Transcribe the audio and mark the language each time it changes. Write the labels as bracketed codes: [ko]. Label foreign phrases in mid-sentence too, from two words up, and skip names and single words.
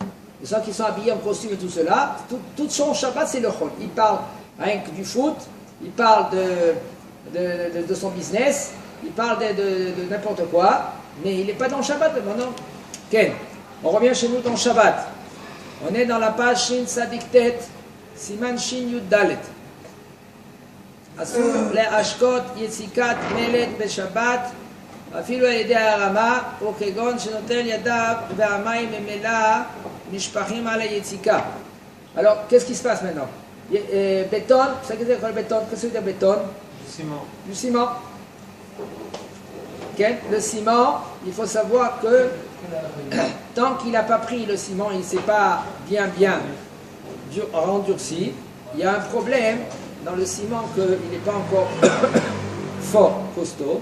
[fr] Les gens qui sont habillés en costume et tout cela, tout son Shabbat, c'est le Chol. Il parle rien que du foot, il parle de son business, il parle de n'importe quoi, mais il n'est pas dans le Shabbat maintenant. Ken, on revient chez nous dans le Shabbat. On est dans la page [he] שין צדיק טית, סימן שין יוד דלת. אסור להשקות יציקת מלט בשבת אפילו על ידי הרמה או כגון שנוטל ידיו והמים ממילא נשפכים על היציקה. [fr] Alors, qu'est-ce qui se passe maintenant? Béton, vous savez ce que c'est le béton? Qu'est-ce que c'est le béton? Ciment. Du ciment. Okay? Le ciment, il faut savoir que tant qu'il n'a pas pris le ciment, il ne s'est pas bien endurci, il y a un problème dans le ciment qu'il n'est pas encore fort, costaud.